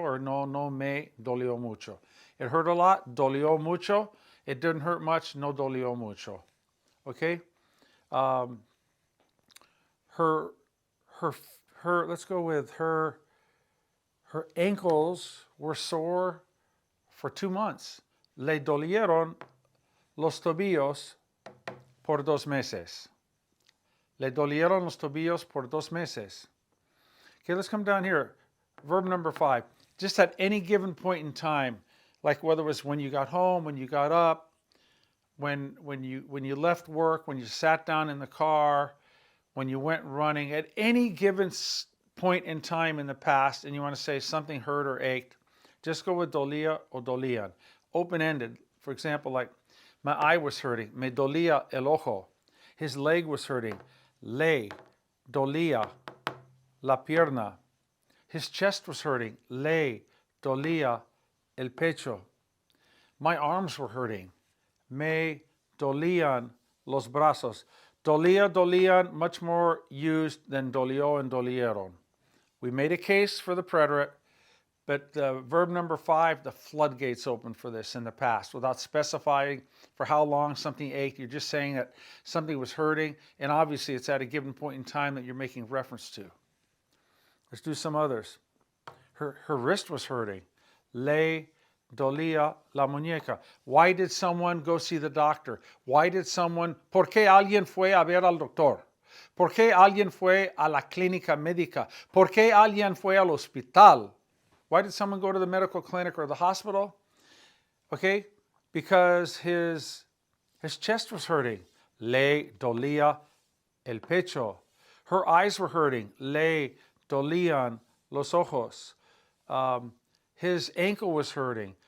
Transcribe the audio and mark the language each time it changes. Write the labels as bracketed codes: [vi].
[es] Or no me dolió mucho. [en] It hurt a lot. [es] Dolió mucho. [en] It didn't hurt much. [es] No dolió mucho. [en] Okay? Her, let's go with her ankles were sore for 2 months. [es] Le dolieron los tobillos por 2 meses. Le dolieron los tobillos por 2 meses. [en] Okay, let's come down here. Verb number 5. Just at any given point in time, like whether it was when you got home, when you got up, when you left work, when you sat down in the car, when you went running, at any given point in time in the past, and you want to say something hurt or ached, just go with dolía or dolían. Open-ended. For example, like my eye was hurting. [es] Me dolía el ojo. [en] His leg was hurting. [es] Le dolía la pierna. [en] His chest was hurting. [es] Le dolía el pecho. [en] My arms were hurting. [es] Me dolían los brazos. [en] Dolía, dolían, much more used than dolió and dolieron. We made a case for the preterite, but verb number 5, the floodgates open for this in the past without specifying for how long something ached. You're just saying that something was hurting, and obviously it's at a given point in time that you're making reference to. Let's do some others. Her wrist was hurting. [es] Le dolía la muñeca. [en] Why did someone go see the doctor? Why did someone, [es] ¿por qué alguien fue a ver al doctor? ¿Por qué alguien fue a la clínica médica? ¿Por qué alguien fue al hospital? [en] Why did someone go to the medical clinic or the hospital? Okay, because his chest was hurting. [es] Le dolía el pecho. [en] Her eyes were hurting. [es] Le dolían los ojos. [en] His ankle was hurting.